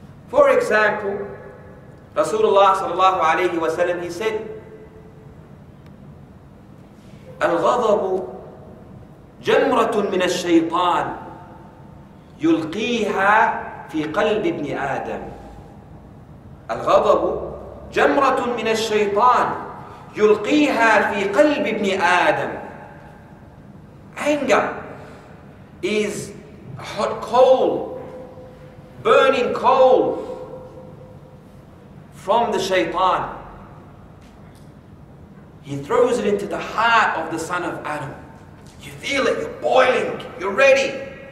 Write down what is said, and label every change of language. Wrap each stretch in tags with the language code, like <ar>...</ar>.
<en>For example, Rasulullah sallallahu alayhi wa sallam, he said,</en> <ar>الغضب جمرة من الشيطان يلقيها في قلب ابن آدم. الغضب جمرة من الشيطان يلقيها في قلب ابن آدم.</ar> <en>Anger is a hot coal, burning coal from the shaitan. He throws it into the heart of the son of Adam. You feel it, you're boiling, you're ready.</en>